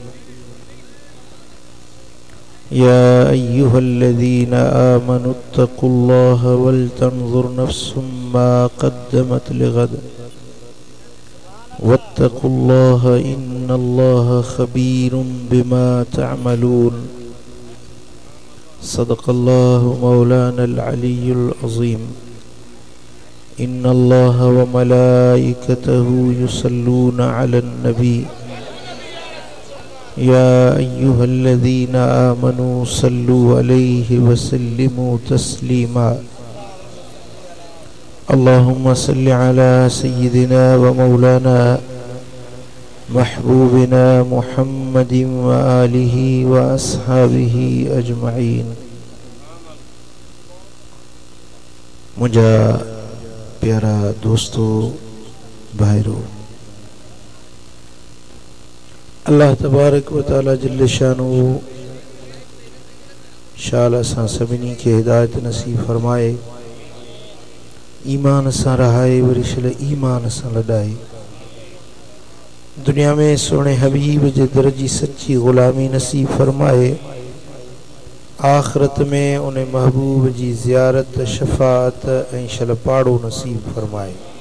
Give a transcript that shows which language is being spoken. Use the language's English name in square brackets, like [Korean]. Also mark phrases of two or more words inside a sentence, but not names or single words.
[Arabic] يا أيها الذين آمنوا اتقوا الله ولتنظر نفس ما قدمت لغد واتقوا الله إن الله خبير بما تعملون. صدق الله مولانا العلي العظيم. إن الله وملائكته يصلون على النبي يا أيها الذين آمنوا صلوا عليه وسلموا تسليما. اللهم صل على سيدنا ومولانا محبوبنا محمد وآله وأصحابه أجمعين. [Sindhi] मुझा प्यारा दोस्तों भाइरों, [Arabic] الله تبارك وتعالى جل شانه [Sindhi] शाल असां सभिनी खे हिदायत नसीब फरमाए, ईमान सां रहाए, वरी शल ईमान सां लॾाए, दुनिया में सोने हबीब जे दर जी सच्ची ग़ुलामी नसीब फरमाए, आखिरत में उन महबूब जी ज़ियारत शफ़ाअत ऐं शल पाड़ो नसीब फरमाए।